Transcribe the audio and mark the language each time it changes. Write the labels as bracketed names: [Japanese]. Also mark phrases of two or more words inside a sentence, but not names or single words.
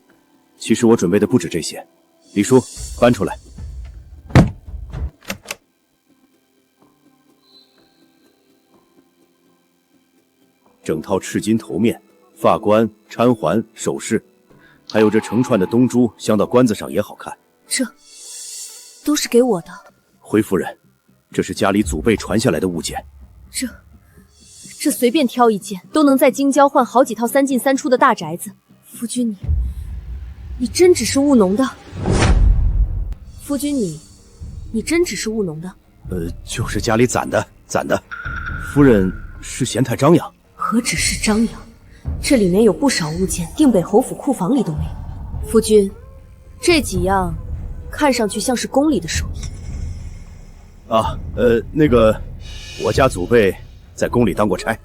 [Chinese] 其實我準備的不止這些。李叔，搬出來。整套赤金頭面、髮冠、釵環、首飾，還有這成串的東珠鑲到冠子上也好看。這都是給我的。回夫人，這是家裡祖輩傳下來的物件。這隨便挑一件，都能在京郊換好幾套3進3出的大宅子。夫君你真只是務農的？夫君你真只是務農的？就是家裡攢的。夫人是嫌太張揚？何止是張揚，這裡面有不少物件，定北侯府庫房裡都沒有。夫君，這幾樣看上去像是宮裡的手藝。啊，那個，我家祖輩在宮裡當過差。